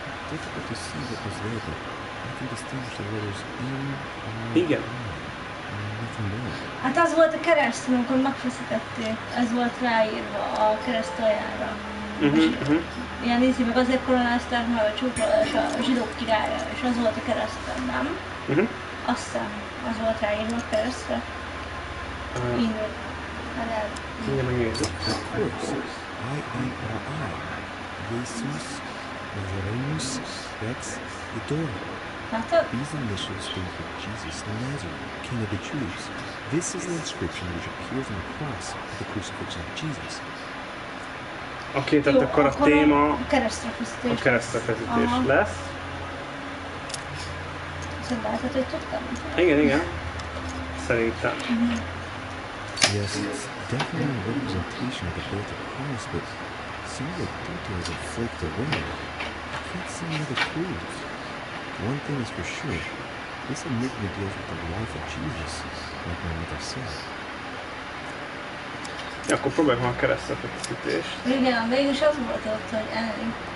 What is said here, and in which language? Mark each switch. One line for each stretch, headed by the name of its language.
English: Difficult to see what was there, but I can distinguish the letters N, R,
Hungarian: Igen.
English: nothing more.
Hungarian: Hát az volt a kereszt, amikor megfeszítették, ez volt ráírva a kereszt aljára. Ilyen ízi, meg azért koronázták meg a csúfolás a zsidók királya, és az volt a kereszten, nem? Aztán az volt ráírva a keresztre. Innen. Mindjárt megnézzük.
English: Of course. I-E-R-I.
Latin: Jesus Nazarenus Rex Idora.
English: These initials stand for Jesus Nazareth, King of the Jews. This is the inscription which appears on the cross of the crucifixion of Jesus.
Hungarian: Oké, tehát akkor a téma a keresztrefeszítés lesz. Szerintem lehetett, hogy tudtam. Igen. Szerintem.
English: Yes, it's definitely a representation of the birth of Christ, but some of the details are flaked away. I can't see any other clues. One thing is for sure, this enigma deals with the life of Jesus, like my mother said.
Hungarian: Ja, akkor próbáljuk már a keresztrefeszítést. Igen, végülis az volt ott, hogy elég.